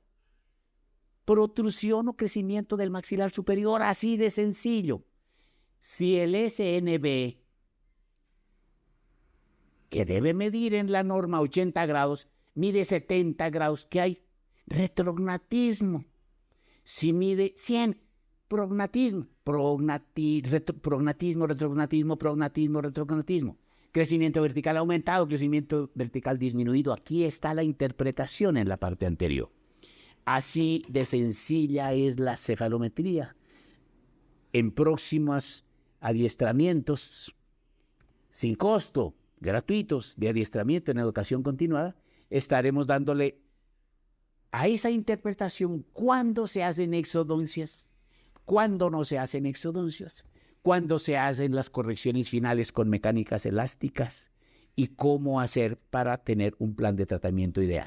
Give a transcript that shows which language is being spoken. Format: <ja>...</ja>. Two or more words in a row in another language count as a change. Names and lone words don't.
<es>Protrusión o crecimiento del maxilar superior, así de sencillo. Si el SNB, que debe medir en la norma 80 grados, mide 70 grados, ¿qué hay? retrognatismo. Si mide 100, prognatismo. Prognatismo, retrognatismo. Crecimiento vertical aumentado, crecimiento vertical disminuido. Aquí está la interpretación en la parte anterior. Así de sencilla es la cefalometría. En próximos adiestramientos sin costo, gratuitos, de adiestramiento en educación continuada, estaremos dándole a esa interpretación cuándo se hacen exodoncias, cuándo no se hacen exodoncias, cuándo se hacen las correcciones finales con mecánicas elásticas y cómo hacer para tener un plan de tratamiento ideal.</es>